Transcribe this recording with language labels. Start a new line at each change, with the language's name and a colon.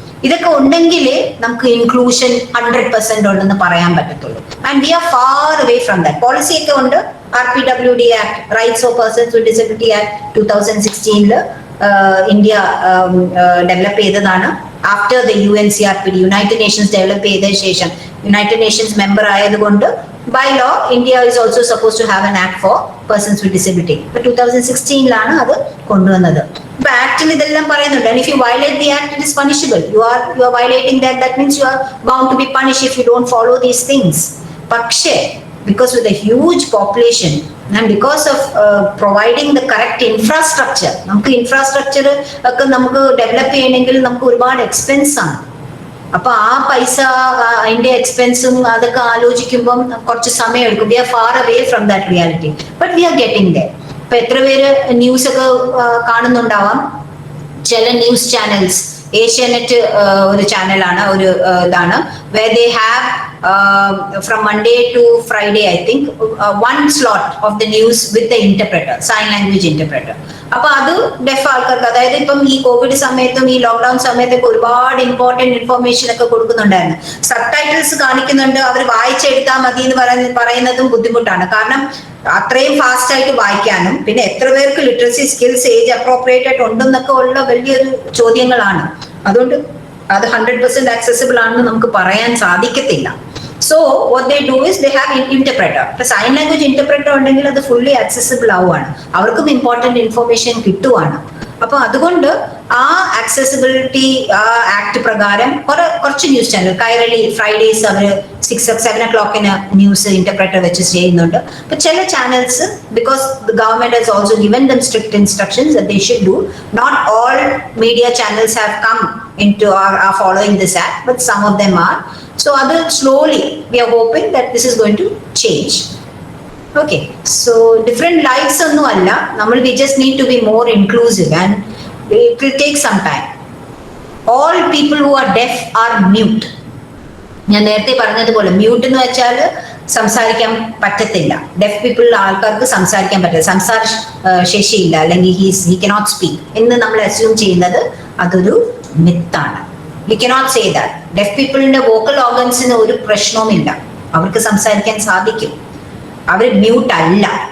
Malayalam: ഇതൊക്കെ ഉണ്ടെങ്കിലേ നമുക്ക് ഇൻക്ലൂഷൻ 100% ഉണ്ടെന്ന് പറയാൻ പറ്റത്തുള്ളൂ.
English: And we are far away from that.
Malayalam: Policy ഒക്കെ ഉണ്ട്. RPWD act, rights of persons with disability act 2016 India develop ചെയ്തതാണ്.
English: after the UNCRPD,
Malayalam: United Nations develop ചെയ്ത ശേഷം, യുണൈറ്റഡ് നേഷൻസ് മെമ്പർ ആയതുകൊണ്ട്
English: by law India is also supposed to have an act for persons with disability.
Malayalam: But 2016 അത് കൊണ്ടുവന്നത്. ഇപ്പൊ ആക്ടിൽ ഇതെല്ലാം പറയുന്നുണ്ട്.
English: And if you violate the act, it is punishable. You are violating that. That means you are bound to be punished if you don't follow these things. പക്ഷേ because with a huge population and because of providing the correct infrastructure,
Malayalam: നമുക്ക് infrastructure ഒക്കെ നമുക്ക് develop ചെയ്യണമെങ്കിൽ നമുക്ക് ഒരുപാട് expense ആണ്. അപ്പൊ ആ പൈസ, അതിന്റെ എക്സ്പെൻസും അതൊക്കെ ആലോചിക്കുമ്പം കുറച്ച് സമയം എടുക്കും.
English: We are far away from that reality, but we are getting there.
Malayalam: ഇപ്പൊ എത്ര പേര് ന്യൂസ് ഒക്കെ കാണുന്നുണ്ടാവാം, ചില ന്യൂസ് ചാനൽസ്, ഏഷ്യാനെറ്റ് ഒരു ചാനലാണ്, ഒരു ഇതാണ്,
English: where they have from Monday to Friday I think one slot of the news with the interpreter, sign language interpreter.
Malayalam: അപ്പൊ അത് ഡെഫ് ആൾക്കാർക്ക്, അതായത് ഇപ്പം ഈ കോവിഡ് സമയത്തും ഈ ലോക്ക്ഡൌൺ സമയത്തൊക്കെ ഒരുപാട് ഇമ്പോർട്ടന്റ് ഇൻഫർമേഷൻ ഒക്കെ കൊടുക്കുന്നുണ്ടായിരുന്നു. സബ് ടൈറ്റിൽസ് കാണിക്കുന്നുണ്ട്, അവർ വായിച്ചെടുത്താൽ മതി എന്ന് പറയുന്നതും ബുദ്ധിമുട്ടാണ്. കാരണം അത്രയും ഫാസ്റ്റ് ആയിട്ട് വായിക്കാനും, പിന്നെ എത്ര പേർക്ക് ലിറ്ററസി സ്കിൽസ് ഏജ് അപ്രോപ്രിയേറ്റ് ആയിട്ട് ഉണ്ടെന്നൊക്കെ ഉള്ള വലിയൊരു ചോദ്യങ്ങളാണ്. അതുകൊണ്ട് അത് 100% ആക്സസിബിൾ ആണെന്ന് നമുക്ക് പറയാൻ സാധിക്കത്തില്ല.
English: So what they do is they have interpreter.
Malayalam: ഇപ്പൊ സൈൻ ലാംഗ്വേജ് ഇന്റർപ്രറ്റർ ഉണ്ടെങ്കിൽ അത് ഫുള്ളി ആക്സസിബിൾ ആവുകയാണ്, അവർക്കും ഇമ്പോർട്ടന്റ് ഇൻഫർമേഷൻ കിട്ടുവാണ്. അപ്പൊ അതുകൊണ്ട് ആ ആക്സസിബിലിറ്റി ആ ആക്ട് പ്രകാരം കുറച്ച് ന്യൂസ് ചാനൽ കൈരളി ഫ്രൈഡേസ് അവര് 6-7 o'clock ന്യൂസ് ഇന്റർപ്രറ്റർ വെച്ച് ചെയ്യുന്നുണ്ട്.
English: അപ്പൊ ചില channels because the government has also given them strict instructions that they should do. Not all media channels have come into are following this act, but some of them are. So other slowly we are hoping that this is going to change. Okay, so different lives
Malayalam: onnu alla nammal
English: we just need to be more inclusive and it will take some time. All people who are deaf are mute.
Malayalam: ഞാൻ നേരത്തെ പറഞ്ഞതുപോലെ mute എന്ന് വെച്ചാൽ സംസാരിക്കാൻ പറ്റത്തില്ല. Def people ആൾക്കാർക്ക് സംസാരിക്കാൻ പറ്റില്ല, സംസാര ശേഷിയില്ല, അല്ലെങ്കിൽ
English: he cannot speak
Malayalam: എന്ന് നമ്മൾ അസ്യൂം ചെയ്യുന്നത് അതൊരു മിത്താണ്.
English: We cannot say that.
Malayalam: Def പീപ്പിളിന്റെ vocal ഓർഗൻസിന് ഒരു പ്രശ്നവുമില്ല, അവർക്ക് സംസാരിക്കാൻ സാധിക്കും, അവർ മ്യൂട്ട് അല്ല.